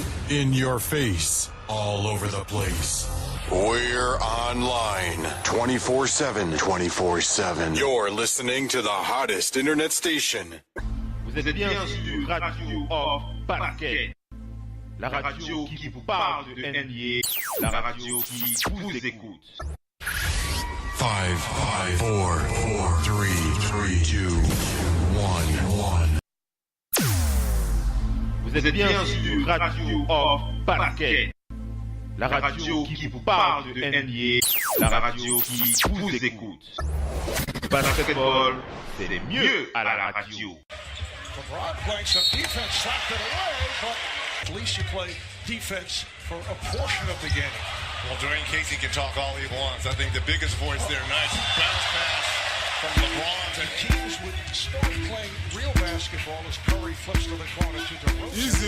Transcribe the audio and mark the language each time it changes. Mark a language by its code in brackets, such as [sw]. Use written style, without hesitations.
[en] In your face, all over the place. We're online 24/7. 24/7. You're listening to the hottest internet station. [fr] Vous êtes bien sur Radio Off Parquet. La radio qui vous parle de NBA. La radio qui vous écoute. 5, 4, 3, 2, 1. Vous êtes bien sur Radio Off Parquet. La radio qui vous parle de NBA. La radio qui vous écoute. Basketball, c'est mieux à la radio. [en] LeBron playing some defense, slapped it away, but at least you play defense for a portion of the game. Well, Dwayne Casey can talk all he wants. I think the biggest voice there, nice bounce pass from LeBron. And Kings would start playing real basketball as Curry flips to the corner to DeRozan.